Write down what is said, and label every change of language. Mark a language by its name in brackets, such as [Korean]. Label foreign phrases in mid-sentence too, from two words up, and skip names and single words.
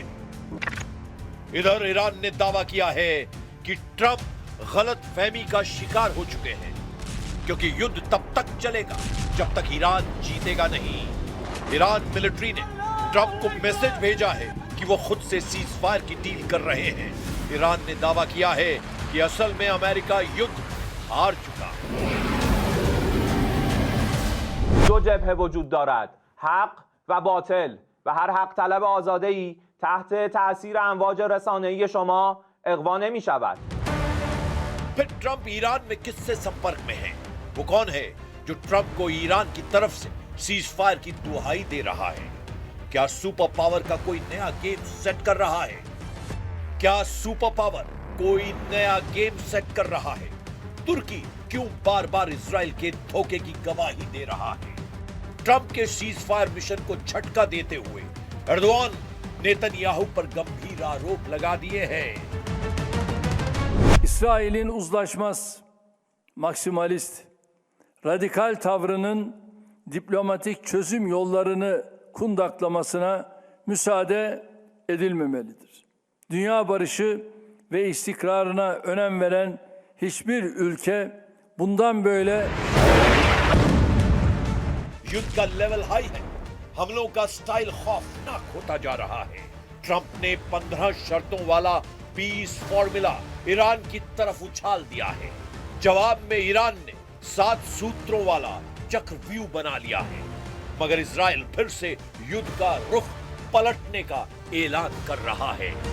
[Hindi] इधर ईरान ने दावा किया है कि ट्रंप गलतफहमी का शिकार हो चुके हैं, क्योंकि युद्ध तब तक चलेगा जब तक ईरान जीतेगा नहीं। ईरान मिलिट्री ने ट्रंप को मैसेज भेजा है कि वो खुद से [English] cease fire [Hindi] की डील कर रहे हैं। ईरान ने दावा किया है कि असल में अमेरिका युद्ध हार चुका। [Persian] دو جبهه وجود دارد، حق و باطل و هر حق طلب آزاده‌ای تحت تأثیر امواج رسانه‌ای شما اغوا نمی‌شود. [Hindi] फिर ट्रंप ईरान में किससे संपर्क में है? वो कौन है जो ट्रंप को ईरान की तरफ से [English] cease fire [Hindi] की दुहाई दे रहा है? क्या [English] super power [Hindi] का कोई नया गेम सेट कर रहा है? क्या [English] super power [Hindi] कोई नया गेम सेट कर रहा है? तुर्की क्यों बार बार इजराइल के धोखे की गवाही दे रहा है? ट्रंप के [English] cease fire mission [Hindi] को झटका देते हुए एर्दोआन नेतन्याहू पर गंभीर आरोप लगा दिए हैं। [Turkish] İsrail'in uzlaşmaz, maksimalist, radikal tavrının diplomatik çözüm yollarını kundaklamasına müsaade edilmemelidir. Dünya barışı ve istikrarına önem veren hiçbir ülke bundan böyle [Hindi] युद्ध का [English] level high [Hindi] है, हमलों का स्टाइल खौफनाक होता जा रहा है। ट्रंप ने 15 शर्तों वाला [English] peace formula [Hindi] ईरान की तरफ उछाल दिया है। जवाब में ईरान ने 7 सूत्रों वाला चक्रव्यूह बना लिया है, मगर इजराइल फिर से युद्ध का रुख पलटने का ऐलान कर रहा है।